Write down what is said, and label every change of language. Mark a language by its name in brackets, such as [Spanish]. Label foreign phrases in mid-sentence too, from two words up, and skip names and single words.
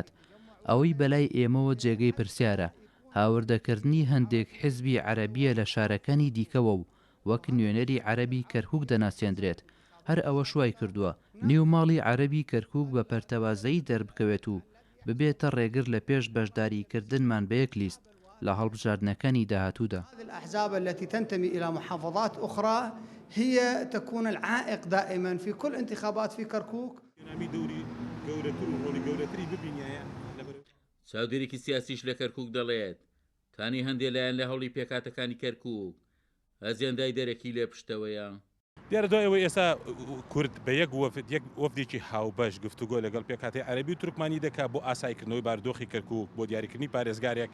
[Central Kurdish] ئەوەی بەلای ئێمەوە جێگەی پرسیارە هاوردەکردنی هەندێک حیزبی عەرەبیە لە شارەکانی دیکەوە و وەک نوێنەری عەرەبی کەرکووک دەناسێنرێت. هەر ئەوە شوای کردووە نێوماڵی عەرەبی کەرکووک بە پەرتەوازەیی دەربکەوێت و ببێتە ڕێگر لە پێش بەشداریکردنمان بە یەک لیست لە هەڵبژاردنەکانی داهاتوودا. [Arabic] الأحزاب التي تنتمي إلى محافظات أخرى هي تكون العائق دائما في كل انتخابات في كركوك. [Central Kurdish] چاودێرێکی سیاسیش لە کەرکووک دەڵێت تانی هەندێک لایەن لە هەوڵی پێکاتەکانی کەرکووک ئەزیێندای دەرەکی لێ پشتەوەیە. دیارە دوای ئەوەی ئێستا کورد بە یەک وەفدێکی هاوبەش گفتوگۆ لەگەڵ پێکاتی عەرەبی و تورکمانی دەکات بۆ ئاسایکردنەوەی بارودۆخی کەرکووک بۆ دیاریکردنی پارێزگارێک.